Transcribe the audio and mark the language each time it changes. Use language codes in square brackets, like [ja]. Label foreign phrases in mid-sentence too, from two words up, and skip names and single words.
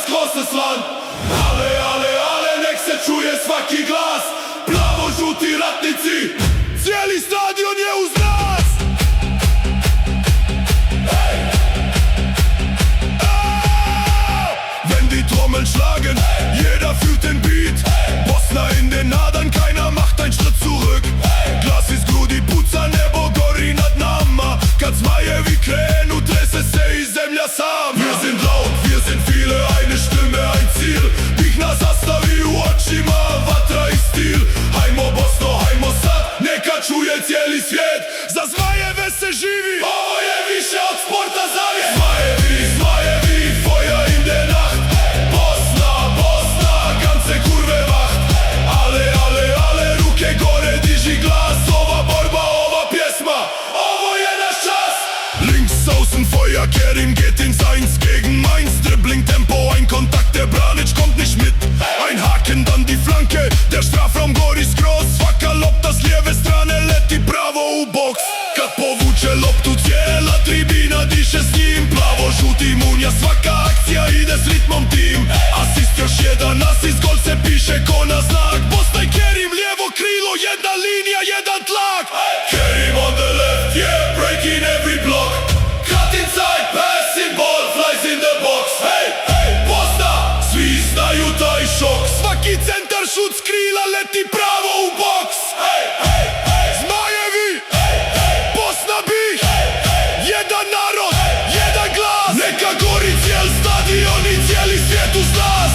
[bs] se slan. Ale, nek se čuje svaki glas. Plavo-žuti ratnici, cijeli stadion je uz nas. [de] Wenn die Trommeln schlagen, jeder fühlt den Beat. Bosna in den Adern, keiner macht einen Schritt zurück. [bs] Glas ist grudi, puca nebo gori nad nama. Kad zmajevi krenu, trese se i zemlja sama. [de] Wir sind laut, wir sind viele, eine Stimme, ein Ziel. [bs] Dich nas zastavi u očima, vatra i stil. Hajmo Bosno, hajmo sad, neka čuje cijeli svijet. Za zmajeve se živi, ovo je više od sporta zavjet. Zmajevi, [de] feuer in der Nacht. Bosna, ganze kurve wacht. [bs] Ale, ruke gore, diži glas. Ova borba, ova pjesma, ovo je naš čas. [de] Links außen Feuer, Kerim geht ins 1 gegen Mainz. Dribbling, Tempo, ein Kontakt, der Branic kommt nicht mit. Ein Haken, dann die Flanke, der Strafraum Goris groß. [bs] Svaka lopta s lijeve strane leti pravo u boks. Kad povuče loptu cijela tribina diše s njim. Plavo-žuti munja, svaka akcija ide s ritmom tim. Asist, još jedan asist, gol se piše ko na znak. Bosna i Kerim, lijevo krilo, jedna linija, jedan tlak. [en] Kerim on the left, yeah, breaking every block. Cut inside, passing ball, flies in the box. [bs] Hey, Bosna, svi znaju taj šok. Svaki centar, šut s krila, leti pravo u boks. Zmajevi, Bosna bi, jedan narod, jedan glas. Neka gori cijel stadion i cijeli svijet uz nas.